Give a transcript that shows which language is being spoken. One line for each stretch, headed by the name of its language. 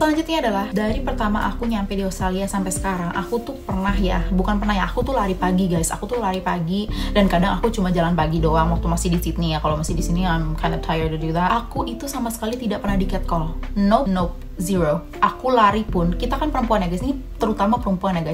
Indonesian: Selanjutnya adalah dari pertama aku nyampe di Australia sampai sekarang, aku tuh aku tuh lari pagi guys. Aku tuh lari pagi dan kadang aku cuma jalan pagi doang waktu masih di Sydney ya. Kalau masih di sini
English: I'm kind of tired to do that.
Indonesian: Aku itu sama sekali tidak pernah di catcall.
English: Nope. Zero.
Indonesian: Aku lari pun, kita kan perempuan ya guys, ini terutama perempuan ya guys.